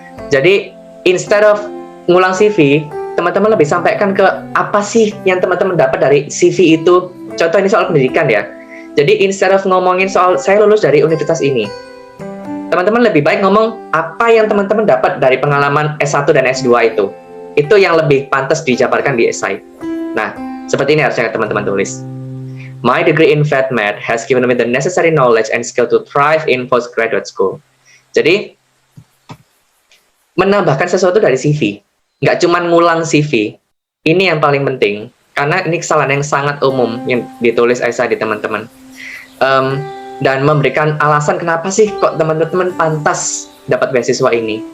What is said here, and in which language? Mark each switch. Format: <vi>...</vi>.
<id>Jadi,</id> <en>instead of</en> <id>ngulang CV, teman-teman lebih sampaikan ke apa sih yang teman-teman dapat dari CV itu. Contoh ini soal pendidikan ya. Jadi,</id> <en>instead of</en> <id>ngomongin soal saya lulus dari universitas ini, teman-teman lebih baik ngomong apa yang teman-teman dapat dari pengalaman S1 dan S2 itu. Itu yang lebih pantas dijabarkan di esai. Nah, seperti ini harusnya teman-teman tulis.</id> <en>My degree in vet med has given me the necessary knowledge and skill to thrive in postgraduate school.</en> <id>Jadi, menambahkan sesuatu dari CV. Nggak cuma ngulang CV. Ini yang paling penting. Karena ini kesalahan yang sangat umum yang ditulis esai di teman-teman. Dan memberikan alasan kenapa sih kok teman-teman pantas dapat beasiswa ini.</id>